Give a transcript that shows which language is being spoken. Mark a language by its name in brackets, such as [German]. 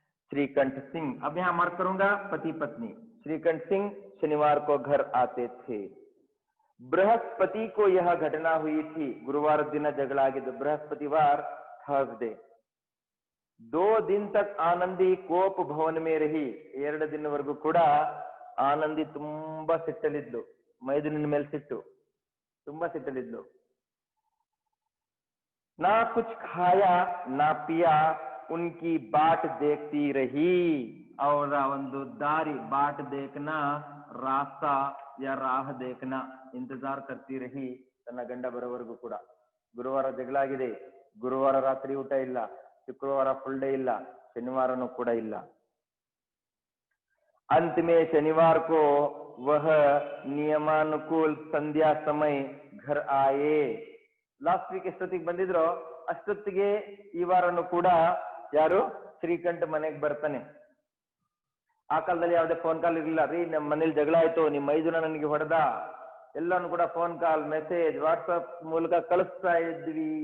[Hindi] श्रीकंठ सिंह, अब यहां मार्क करूंगा पति पत्नी। श्रीकंठ सिंह शनिवार को घर आते थे। बृहस्पति को यह घटना हुई थी। गुरुवार दिन जगड़ा ಆಗಿದ್ದು बृहस्पतिवार थर्सडे। 2 दिन तक आनंदी कोप भवन में रही। [Kannada] 2 ದಿನವರೆಗೂ ಕೂಡ ಆನಂದಿ ತುಂಬಾ ಸಿಟ್ಟಲ್ಲಿದ್ಲು, ಮೈದುನನ ಮೇಲೆ ಸಿಟ್ಟು, ತುಂಬಾ ಸಿಟ್ಟಲ್ಲಿದ್ಲು। [Hindi] ना कुछ खाया ना पिया, उनकी बाट देखती रही। और ಒಂದು ದಾರಿ, बाट देखना, रास्ता या राह देखना, इंतजार करती रही [Kannada] ತನ್ನ ಗಂಡ ಬರೋವರೆಗೂ ಕೂಡ। ಗುರುವಾರ ಜಗಳಾಗಿದೆ, ಗುರುವಾರ ರಾತ್ರಿ ಊಟ ಇಲ್ಲ, ಶುಕ್ರವಾರ ಫುಲ್ ಡೇ ಇಲ್ಲ, ಶನಿವಾರನೂ ಕೂಡ ಇಲ್ಲ। [Hindi] अंत में शनिवार को वह नियमानुकूल संध्या समय घर आए [Kannada] ಲಾಸ್ಟ್ ವೀಕ್ ಎಷ್ಟೊತ್ತಿಗೆ ಬಂದಿದ್ರು ಅಷ್ಟೊತ್ತಿಗೆ ಈ ವಾರನು ಕೂಡ ಯಾರು ಶ್ರೀಕಂಠ ಮನೆಗೆ ಬರ್ತಾನೆ. ಆ ಕಾಲದಲ್ಲಿ ಯಾವುದೇ ಫೋನ್ ಕಾಲ್ ಇರಲಿಲ್ಲ. ರೀ ನಮ್ಮ ಮನೇಲಿ ಜಗಳ ಆಯ್ತು, ನಿಮ್ಮ 5 ಜನ ನನಗೆ ಹೊಡೆದ, ಎಲ್ಲಾನು ಕೂಡ ಫೋನ್ ಕಾಲ್ ಮೆಸೇಜ್ ವಾಟ್ಸಪ್ ಮೂಲಕ ಕಳಿಸ್ತಾ ಇದ್ವಿ.